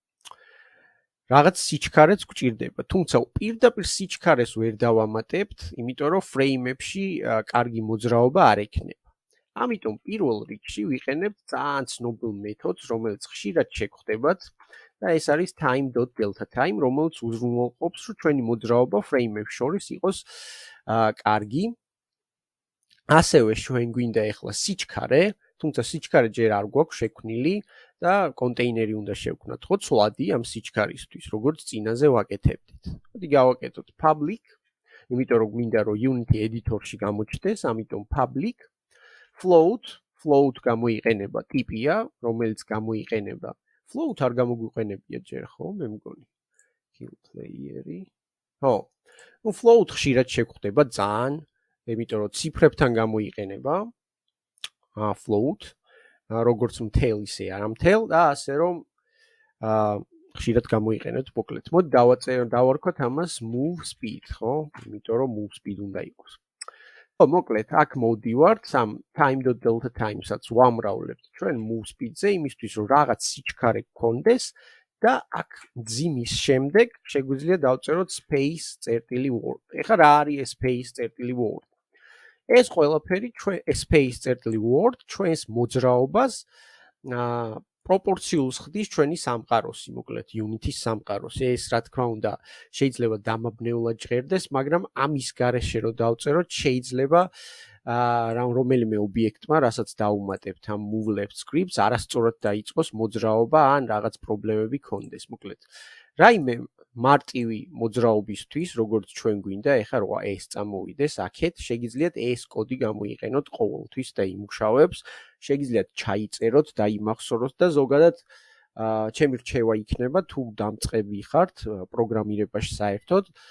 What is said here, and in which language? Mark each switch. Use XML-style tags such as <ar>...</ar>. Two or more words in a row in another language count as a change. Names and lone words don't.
<ka>რაღაც სიჩქარეც გვჭირდება, თუმცა პირდაპირ სიჩქარეს ვერ დავამატებთ, იმიტომ რომ ფრეიმებში კარგი მოძრაობა არ ექნება. ამიტომ პირველ რიგში ვიყენებთ ძალიან ცნობილ მეთოდს, რომელიც ხშირად შეგხვდებათ. და ეს არის time.delta-time, რომელიც უზრუნველყოფს, რომ ჩვენი მოძრაობა ფრეიმებს შორის იყოს კარგი. ასევე ჩვენ გვინდა ახლა სიჩქარე, თუმცა სიჩქარე ჯერ არ გვაქვს შექმნილი და კონტეინერი უნდა შევქმნათ, ხო, ცვლადი ამ სიჩქარისთვის, როგორც წინაზე ვაკეთებდით. მოდი გავაკეთოთ public, იმიტომ რომ გვინდა რომ Unity editor-ში გამოჩნდეს, ამიტომ</ka> <en>public float</en> <ka>გამოიყენება ტიპია, რომელიც გამოიყენება float არ გამოგვიყენებია ჯერ, ხო, მე მგონი.</ka> <en>kill player-ი. ხო.</en> <ka>ნუ float ხშირად შეგხვდება ძალიან, იმიტომ რომ ციფრებთან გამოიყენება float, როგორც მთელ ისე არა მთელ და ასე რომ ხშირად გამოიყენებთ მოკლედ. მოდი დავარქვათ ამას</ka> <en>move speed,</en> <ka>ხო? იმიტომ რომ</ka> <en>move speed</en> <ka>უნდა იყოს. ხო, მოკლედ, აქ მოვდივართ სამ time.delta-time-საც ვამრავლებთ ჩვენ</ka> <en>move speed-</en> <ka>ზე, იმისთვის რომ რაღაც სიჩქარე გქონდეს და აქ ძიმის შემდეგ შეგვიძლია დავწეროთ space-word. ეხლა რა არის space-word? ეს ყველაფერი space-word ჩვენს მოძრაობას პროპორციულს ხდის ჩვენი სამყაროსი, მოკლედ იუნიტის სამყაროსი. ეს რა თქმა უნდა შეიძლება დამაბნეულად ჟღერდეს, მაგრამ ამის გარეშე რო დავწეროთ, შეიძლება რომელიმე ობიექტმა, რასაც დავუმატებთ ამ</ka> <en>move left scripts,</en> <ka>არასწორად დაიწყოს მოძრაობა ან რაღაც პრობლემები ქონდეს, მოკლედ. რაიმე მარტივი მოძრაობისთვის, როგორც ჩვენ გვინდა, ეხლა რა ეს წამოვიდეს, აქეთ შეგიძლიათ ეს კოდი გამოიყენოთ ყოველთვის და იმუშავებს, შეგიძლიათ ჩაიწეროთ და იმახსოვროთ და ზოგადად ჩემი რჩევა იქნება თუ დამწყები ხართ პროგრამირებაში საერთოდ</ka>